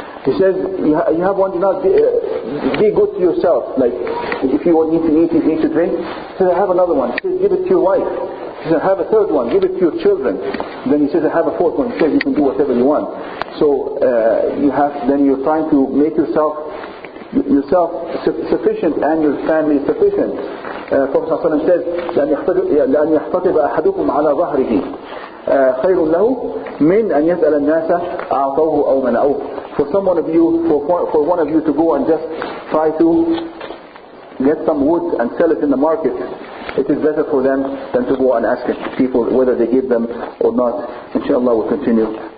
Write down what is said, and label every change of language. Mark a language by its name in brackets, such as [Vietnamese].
[English] He says you have one dinar, be good to yourself, like if you need to eat, you need to drink. He says I have another one. He says give it to your wife. He says I have a third one, give it to your children. Then he says I have a fourth one. He says you can do whatever you want. So then you're trying to make yourself yourself sufficient and your family sufficient. Prophet ﷺ says [Arabic] لأن يحتطب أحدكم على ظهره خير له من أن يسأل الناس أعطوه أو منعوه. [English] For one of you to go and just try to get some wood and sell it in the market, it is better for them than to go and ask people whether they give them or not. Inshallah we'll continue.